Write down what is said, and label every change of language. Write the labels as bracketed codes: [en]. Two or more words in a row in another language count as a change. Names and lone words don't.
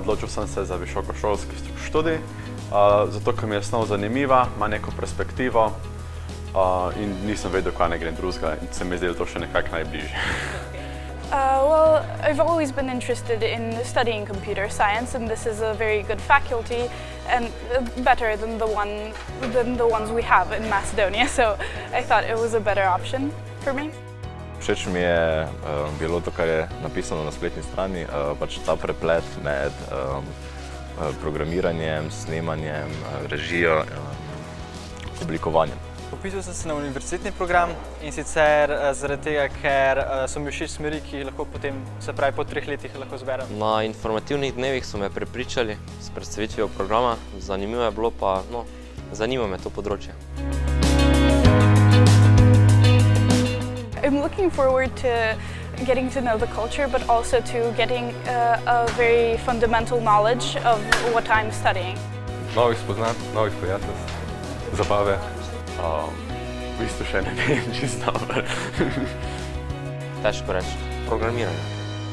[sl] sem se za visokošolski študij, zato ker mi je snov zanimiva, ima neko perspektivo in nisem vedel, kaj ne grem drugega in se mi je zdelo to še nekako najbližje. [en] Well, I've always been interested in studying computer science, and this is a very good faculty and better than the ones we have in Macedonia, so I thought it was a better option for me. [sl] Všeč mi je bilo to, kar je napisano na spletni strani, pač ta preplet med programiranjem, snemanjem, režijo, oblikovanjem. Vpisal sem se na univerzitetni program in sicer zaradi tega, ker so mi všeč smeri, ki jih lahko potem, se pravi po 3 letih lahko izberem. Na informativnih dnevih so me prepričali s predstavitvijo programa, zanimivo je bilo pa, zanima me to področje. [en] I'm looking forward to getting to know the culture, but also to getting a very fundamental knowledge of what I'm studying. [sl] Novih spoznanj, novih prijateljstv, zabave. V bistvu še ne vem čisto. Težko reči, programiranje.